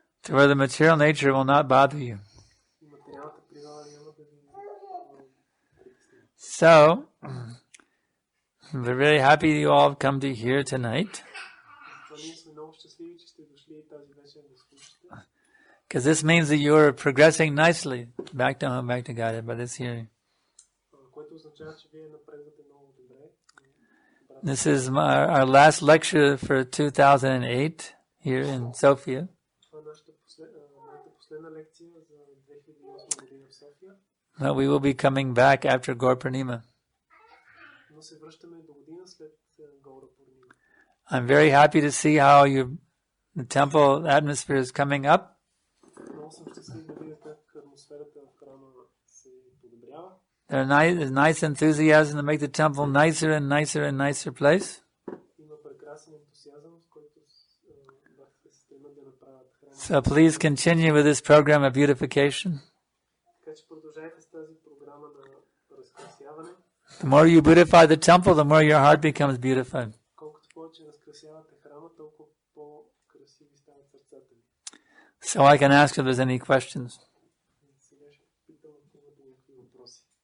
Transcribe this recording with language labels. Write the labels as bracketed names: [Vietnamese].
[English] To where the material nature will not bother you. [Bulgarian] И материалната природа няма да ви притесни. [English] So, we're very happy you all have come to hear tonight. [Bulgarian] Ние сме много щастливи, че сте дошли тази вечер да слушате. [English] Because this means that you are progressing nicely back to home, back to Godhead by this hearing. [Bulgarian] Което означава, че вие напредвате много добре. [English] This is our last lecture for 2008 here in Sofia. [Bulgarian] Това е нашата последна лекция за 2008 година в София. [English] But we will be coming back after Gaur Purnima. [Bulgarian] Но се връщаме до година след Гаура Пурнима. [English] I'm very happy to see how the temple atmosphere is coming up. [Bulgarian] Много съм щастлив да видя как атмосферата в храма се подобрява. [English] There's nice enthusiasm to make the temple nicer and nicer and nicer place. [Bulgarian] Има прекрасен ентусиазъм, с който бахте се стремят да направят храма. [English] So please continue with this program of beautification. [Bulgarian] Така че продължайте с тази програма на разкрасяване. [English] The more you beautify the temple, the more your heart becomes beautified. [Bulgarian] Колкото повече разкрасявате храма, толкова по-красиви стават сърцата ви. [English] So I can ask if there's any questions. [Bulgarian] Сега ще питам, ако имате някакви въпроси.